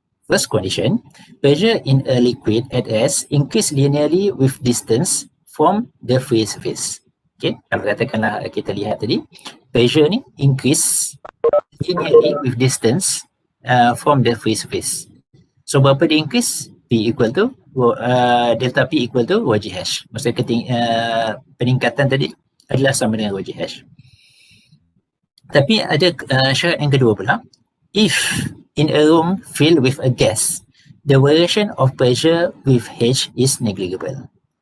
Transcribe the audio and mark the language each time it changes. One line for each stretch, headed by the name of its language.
English: First condition, pressure in a liquid at S increase linearly with distance from the free surface.
Malay: Okay, kalau katakanlah kita lihat tadi, pressure ni
English: increase linearly with distance from the free surface.
Malay: So berapa dia increase?
English: P equal to delta P equal to rho G H.
Malay: Maksudnya peningkatan tadi adalah sama dengan rho G H. Tapi ada syarat yang kedua pula.
English: If in a room filled with a gas, the variation of pressure with H is negligible.